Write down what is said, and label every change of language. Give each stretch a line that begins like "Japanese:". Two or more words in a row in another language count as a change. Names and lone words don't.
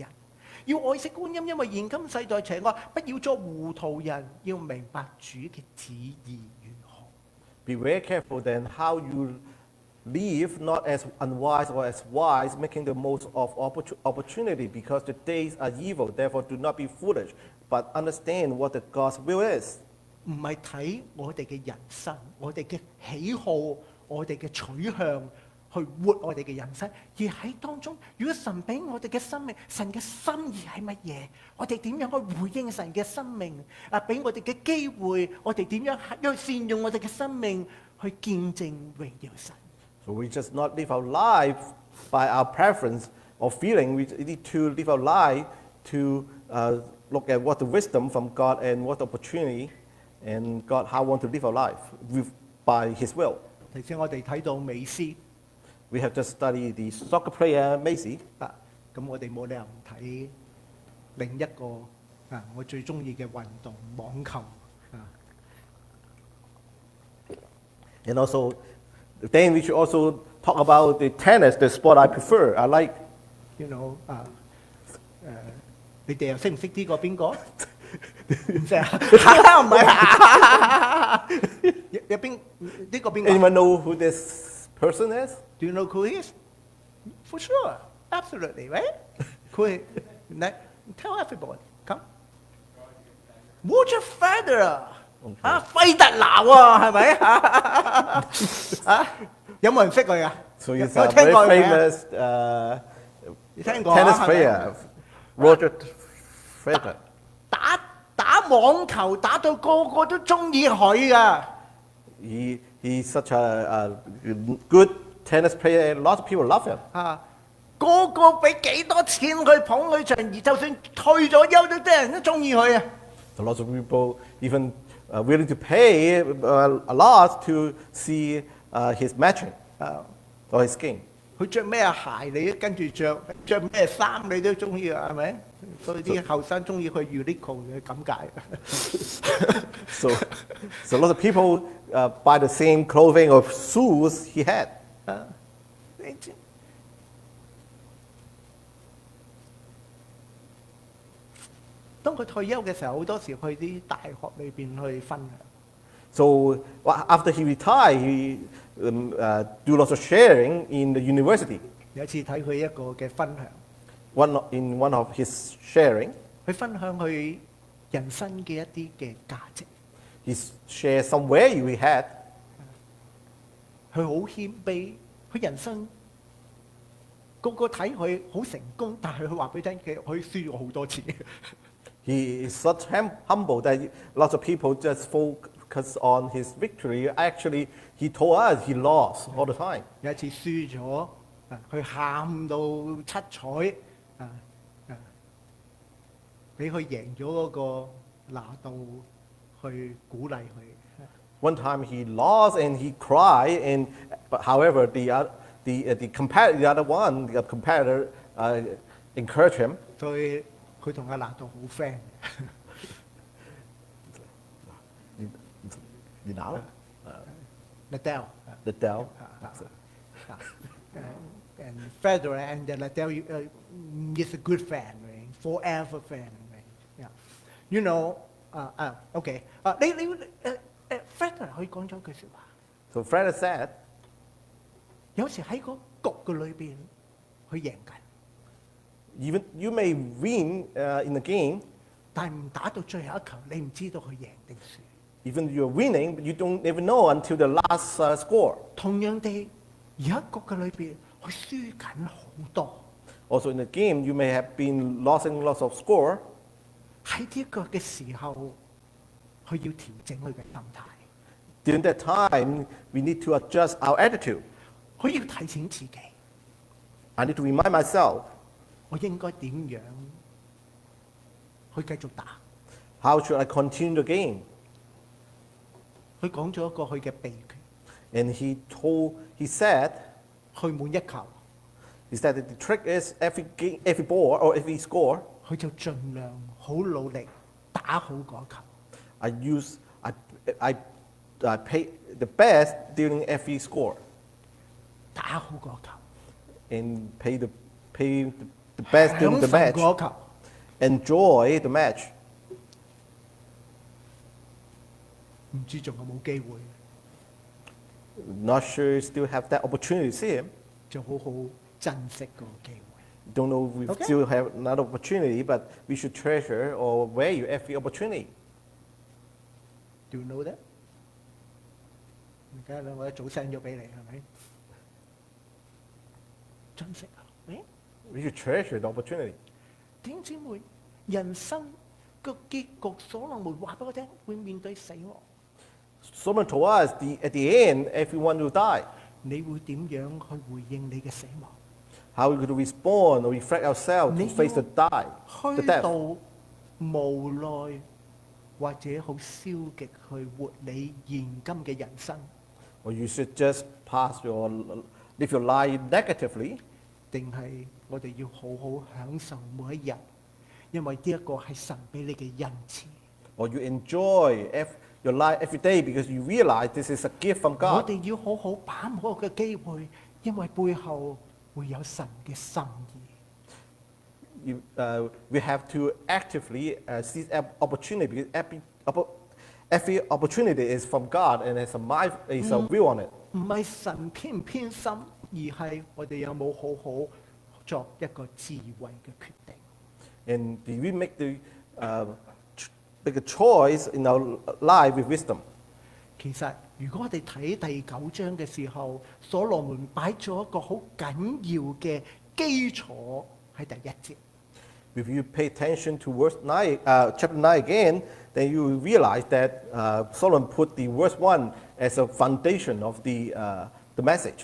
Cantonese: 要愛惜光陰，因為現今世代邪惡，不要作糊塗人，要明白主嘅旨意如何。
English: Be very careful then how you live, not as unwise or as wise, making the most of opportunity, because the days are evil. Therefore, do not be foolish, but understand what the God's will is.
Cantonese: 唔係睇我哋嘅人生，我哋嘅喜好，我哋嘅取向。去活我哋嘅人生，而喺當中，如果神俾我哋嘅生命，神嘅心意係乜嘢？我哋點樣去回應神嘅生命？俾我哋嘅機會，我哋點樣去善用我哋嘅生命去見證榮耀神？
English: So we just not live our life by our preference or feeling. We need to live our life to look at what the wisdom from God and what the opportunity and God how we want to live our life by His will.
Cantonese: 頭先我哋睇到美斯。
English: We have just studied the soccer player Messi.
Cantonese: 咁我哋冇理由唔睇另一個我最中意嘅運動網球
English: And also, then we should also talk about the tennis, the sport I prefer. I like. You know
Cantonese: 你哋又識唔識呢個邊個？唔識啊？唔係啊？有邊呢個邊個
English: Anyone know who this person is? ？Do you know who he is? For sure, absolutely, right? Who? Tell everybody, come.
Cantonese: Roger Federer 費特拿喎，係咪有冇人識佢啊？
English: So
Cantonese: 有
English: he's
Cantonese: 冇
English: a
Cantonese: 聽
English: very
Cantonese: 過佢啊？
English: famous
Cantonese: 你聽過
English: tennis
Cantonese: 係咪
English: player, Roger Federer.
Cantonese: 打網球打到個個都中意佢噶。
English: He's such a good tennis player, and lots of people love him.
Cantonese: 個個俾幾多錢佢捧佢場，而就算退咗休都啲人都中意佢啊。
English: So lots of people even willing to pay a lot to see his matching or his game.
Cantonese: 佢着咩鞋你都跟住着咩衫你都中意啊，係咪？所以啲後生中意去 Uniqlo 嘅咁解。
English: So lots of people buy the same clothing or shoes he had.
Cantonese: 當佢退休嘅時候，好多時去啲大學裏邊去分享。
English: So after he retired, he do lots of sharing in the university.
Cantonese: 有一次睇佢一個嘅分享，
English: In one of his sharing,
Cantonese: 佢分享佢人生嘅一啲嘅價值。
English: he shared some value he had.
Cantonese: 佢好謙卑，佢人生個個睇佢好成功，但係佢話俾你聽，佢輸咗好多錢。
English: He is such humble that lots of people just focus on his victory. Actually, he told us he lost all the time.
Cantonese: 有一次輸咗，佢喊到七彩，俾佢贏咗嗰個拿度去鼓勵佢。
English: One time he lost and he cried, but however the other competitor encouraged him.
Cantonese: 所以佢同阿拿度好 friend。
English: You know, Nadal Nadal. and Federer and Nadal is a good fan, right? Forever fan, right? Yeah. You know, okay.
Cantonese: 你 Federer 佢講咗句説話。
English: So Fred said,
Cantonese: 有時喺個局嘅裏邊，佢贏緊，
English: even you may win in the game,
Cantonese: 但係唔打到最後一球，你唔知道佢贏定輸。
English: even you're winning, but you don't even know until the last score.
Cantonese: 同樣地，而喺局嘅裏邊，佢輸緊好多。
English: Also in the game, you may have been losing lots of score.
Cantonese: 喺呢個嘅時候，佢要調整佢嘅心態。
English: During that time, we need to adjust our attitude.
Cantonese: 佢要提醒自己，
English: I need to remind myself,
Cantonese: 我應該點樣去繼續打。
English: how should I continue the game?
Cantonese: 佢講咗一個佢嘅秘訣，
English: And he said,
Cantonese: 去每一球，
English: he said that the trick is every ball or every score,
Cantonese: 佢就盡量好努力打好嗰球。
English: I pay the best during every score
Cantonese: 打好嗰球，
English: and pay the best during the
Cantonese: 享受
English: match,
Cantonese: 嗰球。
English: enjoy the match.
Cantonese: 唔知仲有冇機會，
English: Not sure you still have that opportunity to see him.
Cantonese: 就好好珍惜嗰個機會。
English: Don't know if we Okay. still have another opportunity, but we should treasure or value every opportunity. Do you know that？
Cantonese: 而家兩個一早 send 咗俾你，係咪？珍惜啊！誒，
English: We should treasure the opportunity.
Cantonese: 弟兄姊妹，人生個結局，所羅門話俾我聽，會面對死亡。
English: Someone told us at the end, everyone will die.
Cantonese: 你會點樣去回應你嘅死亡？
English: How we could respond or reflect ourselves to face the
Cantonese: 虛
English: death.
Cantonese: 度、無奈或者好消極去活你現今嘅人生。
English: Or you should just pass your live your life negatively,
Cantonese: 定係我哋要好好享受每一日，因為呢一個係神俾你嘅恩賜。
English: or you enjoy your life every day because you realize this is a gift from
Cantonese: 我
English: God.
Cantonese: 哋要好好把握個機會，因為背後會有神嘅心意。
English: We have to actively seize opportunity because every opportunity is from God and there's a will on it.
Cantonese: 唔係神偏唔偏心，而係我哋有冇好好作一個智慧嘅決定。
English: And do we make a choice in our life with wisdom?
Cantonese: 其實，如果我哋睇第9章嘅時候，所羅門擺咗一個好緊要嘅基礎喺第1節。
English: If you pay attention to chapter 9 again, then you will realize that Solomon put the verse 1 as a foundation of the message.